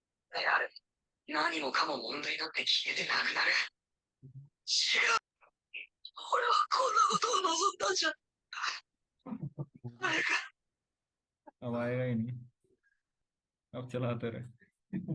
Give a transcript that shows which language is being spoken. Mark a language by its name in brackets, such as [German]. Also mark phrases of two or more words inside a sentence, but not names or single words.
[Japanese] यार 何もかも問題なんて消えてなくなる。違う。俺はこんなことを望んだんじゃないか。 [Hindi] अब आएगा ही नहीं। अब चलाते रहे।